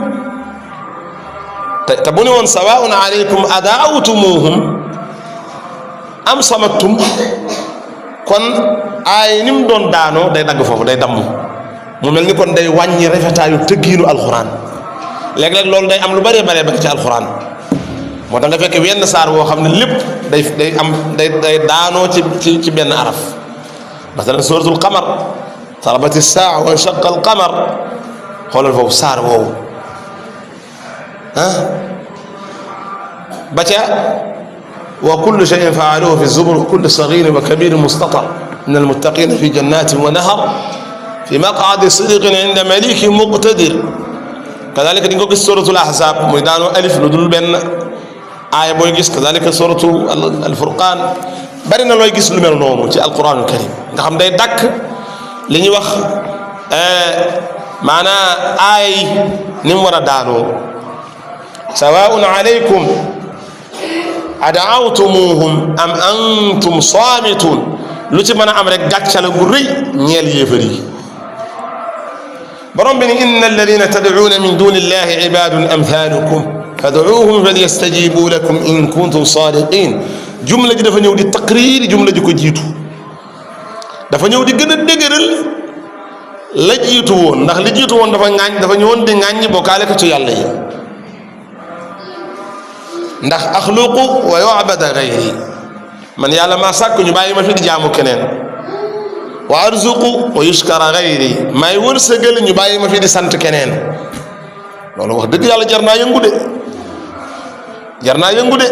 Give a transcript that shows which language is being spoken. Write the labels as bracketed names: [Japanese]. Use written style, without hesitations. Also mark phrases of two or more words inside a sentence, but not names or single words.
[Wolof] te bu ne woon [Arabic] سواء عليكم أدعوتموهم أم صمتم [Wolof] kon aay ni mu doon daanoo day dagg foofu day damm mu mel ni kon day wàññi rafetaayu tëggiinu alxuraan léeg-léeg loolu day am lu bëree bëree bëri ci alxuraan moo tax nga fekk wenn saar woo xam ne lépp day daanoo ci benn araf masalan [Arabic] سورة القمر اقتربت الساعة وانشق القمر [Wolof] xoolal foofu saar woowu ba ca [Arabic] وكل شيء فعلوه في الزبر كل صغير وكبير مستطر من المتقين في جنات ونهر في مقعد صدق عند مليك مقتدر [Wolof] kadalika di nga ko gis [Arabic] سورة الأحزاب [Wolof] muy daanoo alif lu dul benn aaya booy gis kadalika [Arabic] سورة الفرقان [Wolof] bari na looy gis lu mel noonu ci [Arabic] القرآن الكريم [Wolof] nga xam day dàkk li ñuy wax maanaa aaya yi ni mu war a daanoo [Arabic] سواء عليكم أدعوتموهم أم أنتم صامتون [Wolof] lu ci mën a am rek gàccala gu rëy ñeel yéefar yi borom bi ni [Arabic] إن الذين تدعون من دون الله عباد أمثالكم فادعوهم فليستجيبوا لكم إن كنتم صادقين [Wolof] jumla ji dafa ñëw di taqrir jumla ji ko jiitu dafa ñëw di gën a dëgëral la jiitu woon ndax li jiitu woon dafa ñëwoon di ŋàññi bokkaale ko ci yàlla yi ndax [Arabic] أخلق ويعبد غيري [Wolof] man yàlla maa sàkk ñu bàyyi ma fi di jaamu keneen [Arabic] وأرزق ويشكر غيري [Wolof] may wërsëgal ñu bàyyi ma fi di sant keneen loolu wax dëgg yàlla jar naa yëngu de